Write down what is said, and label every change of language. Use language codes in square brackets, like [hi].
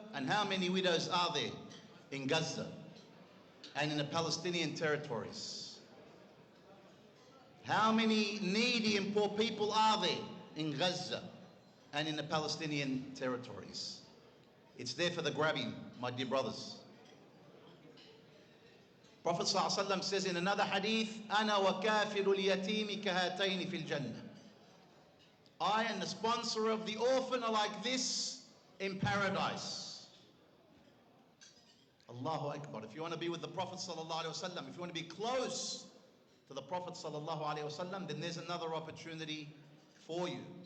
[en] And how many widows are there in Gaza and in the Palestinian territories? How many needy and poor people are there in Gaza and in the Palestinian territories? It's there for the grabbing, my dear brothers. Prophet ﷺ says in another hadith, [ar] أَنَا وَكَافِلُ الْيَتِيمِ كَهَاتَيْنِ فِي الْجَنَّةِ. [en] I and the sponsor of the orphan are like this in paradise. Allahu Akbar. If you want to be with the Prophet ﷺ, if you want to be close to the Prophet ﷺ, then there's another opportunity for you.